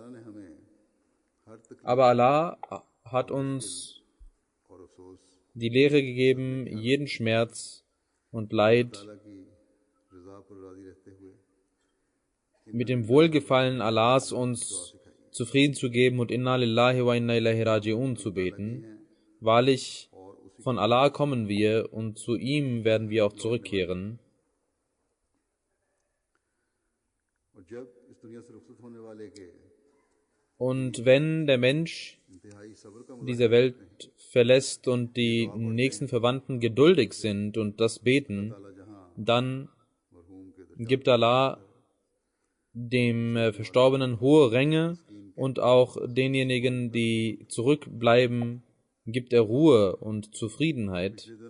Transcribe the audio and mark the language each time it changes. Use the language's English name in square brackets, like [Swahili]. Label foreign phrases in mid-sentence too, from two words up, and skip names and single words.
[German] Aber Allah hat uns die Lehre gegeben, jeden Schmerz und Leid mit dem Wohlgefallen Allahs uns zufrieden zu geben und [Arabic] إنا لله وإنا إليه راجعون [German] zu beten. Wahrlich, von Allah kommen wir und zu ihm werden wir auch zurückkehren. Und wenn der Mensch diese Welt verlässt und die nächsten Verwandten geduldig sind und das beten, dann gibt Allah dem Verstorbenen hohe Ränge und auch denjenigen, die zurückbleiben, gibt er Ruhe und Zufriedenheit.